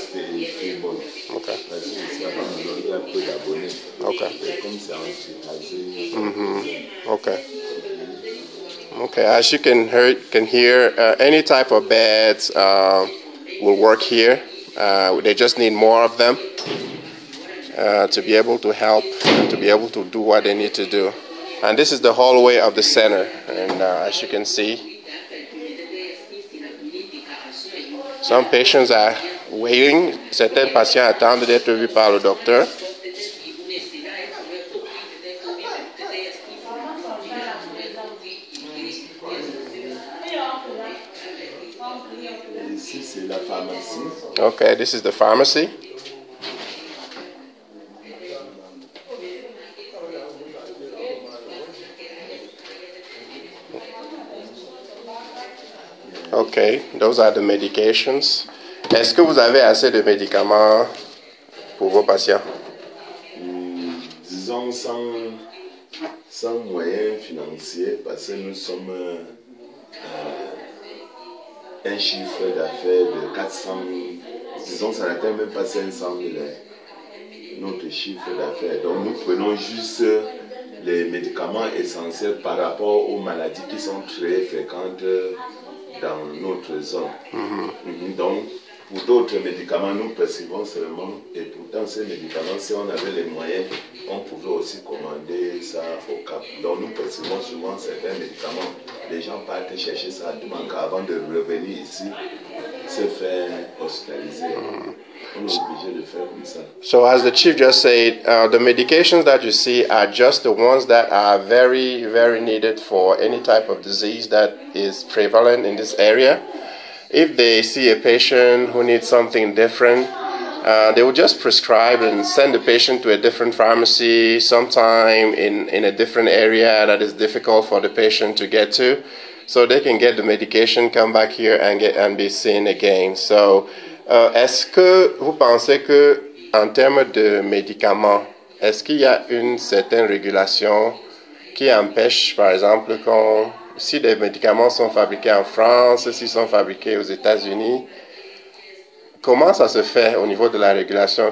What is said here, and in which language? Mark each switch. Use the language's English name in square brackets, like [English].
[French] L'électricité est bonne. Ok. Parce que ici, il y a peu d'abonnés. Ok. Et comme c'est anti-âgé. Okay. [English] Okay, as you can hear, any type of beds will work here. They just need more of them to be able to help and to be able to do what they need to do. And this is the hallway of the center, and as you can see, some patients are waiting. [French] Certains patients attendent d'être vus par le docteur. Ici, c'est la pharmacie. [English] Okay, this is the pharmacy. Okay, those are the medications. [French] Est-ce que vous avez assez de médicaments pour vos patients? Disons sans moyens financiers, parce que nous sommes un chiffre d'affaires de 400 000, disons ça n'atteint même pas 500 000, notre chiffre d'affaires. Donc nous prenons juste les médicaments essentiels par rapport aux maladies qui sont très fréquentes dans notre zone. Donc, pour d'autres médicaments, nous prescrivons seulement, et pourtant ces médicaments, si on avait les moyens, on pouvait aussi commander ça au Cap. Donc nous prescrivons souvent certains médicaments. Les gens partent chercher ça à Tumanka avant de revenir ici, se faire hospitaliser. On est obligé de faire comme ça. [English] So as the chief just said, the medications that you see are just the ones that are very, very needed for any type of disease that is prevalent in this area. If they see a patient who needs something different, they will just prescribe and send the patient to a different pharmacy, sometime in a different area that is difficult for the patient to get to, so they can get the medication, come back here and be seen again. [French] So, est-ce que vous pensez que, en termes de médicaments, est-ce qu'il y a une certaine régulation qui empêche, par exemple, si des médicaments sont fabriqués en France, s'ils sont fabriqués aux États-Unis, comment ça se fait au niveau de la régulation?